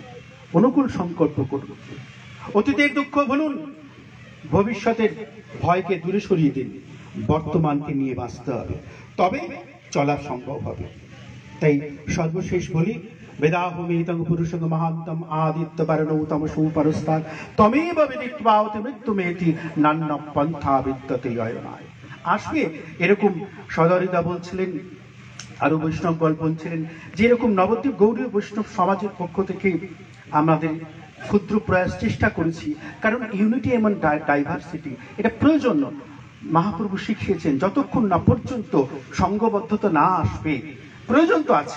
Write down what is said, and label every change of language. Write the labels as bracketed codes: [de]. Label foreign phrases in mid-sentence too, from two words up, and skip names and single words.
[bn] অনুকূল সংকল্প করুন, অতীতের দুঃখ ভুলুন, ভবিষ্যতের ভয়কে দূরে সরিয়ে দিন, বর্তমানকে নিয়ে বাঁচতে হবে, তবে চলা সম্ভব হবে। তাই সর্বশেষ বলি, [sa] বেদাহমিতং পুরুষং মহান্তম আদিত্য পারণৌতম সুপরস্তান তমেব বিদিত্বা অতি মৃত্যুমেতি নান্য পন্থা বিদ্যতে অয়নায়। [bn] আসবে এরকম সদরিদা বলছিলেন, আরো বৈষ্ণবগণ বলছিলেন যে এরকম নবদ্বীপ গৌড়ীয় বৈষ্ণব সমাজের পক্ষ থেকে আমাদের ক্ষুদ্র প্রয়াস চেষ্টা করেছি, কারণ ইউনিটি এবং ডাইভার্সিটি এটা প্রয়োজন। মহাপ্রভু শিখিয়েছেন যতক্ষণ না পর্যন্ত সংঘবদ্ধতা না আসবে, প্রয়োজন তো আছে।